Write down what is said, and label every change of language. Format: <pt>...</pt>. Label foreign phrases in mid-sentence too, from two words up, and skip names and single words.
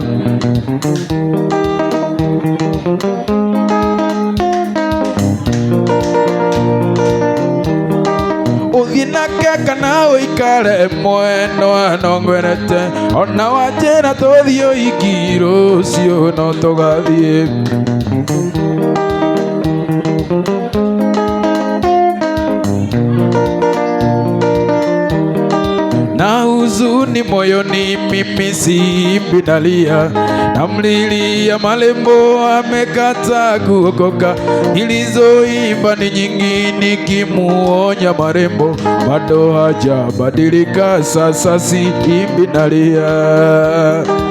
<ki>Ũthiĩ nake kana ũikare mwena no ngwenete ona wanjĩra tũthiĩ ũhiki rũciũ no tũgathiĩ.</ki> <sw>Na huzuni moyoni mimi Simbi nalia, namlilia marembo amekata kuokoka. Nilizoimba ni nyingi nikimuonya marembo, bado hajabadilika, sasa Simbi nalia.</sw>